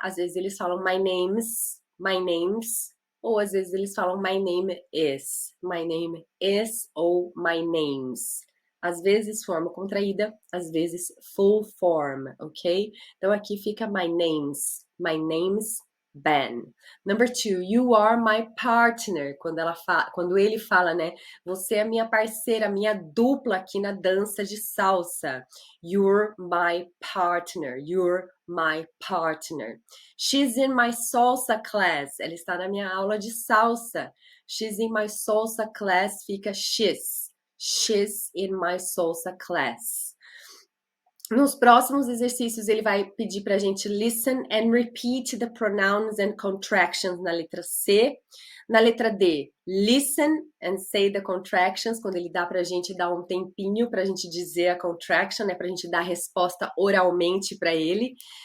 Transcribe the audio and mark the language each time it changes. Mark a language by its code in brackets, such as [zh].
[pt] Às vezes eles falam [en] my names, [pt] ou às vezes eles falam [en] my name is [pt] ou my names. Às vezes forma contraída, às vezes full form, ok? Então aqui fica [en] my name's Ben. Number 2, you are my partner. [pt] Quando ele fala, né? Você é minha parceira, minha dupla aqui na dança de salsa. [en] You're my partner. You're my partner. She's in my salsa class. [pt] Ela está na minha aula de salsa. [en] She's in my salsa class [pt] fica [en] she's. She's in my salsa class. [pt] Nos próximos exercícios, ele vai pedir para a gente [en] listen and repeat the pronouns and contractions [pt] na letra C. Na letra D, [en] listen and say the contractions, [pt] quando ele dá para a gente dar um tempinho para a gente dizer a contraction, né, para a gente dar a resposta oralmente para ele.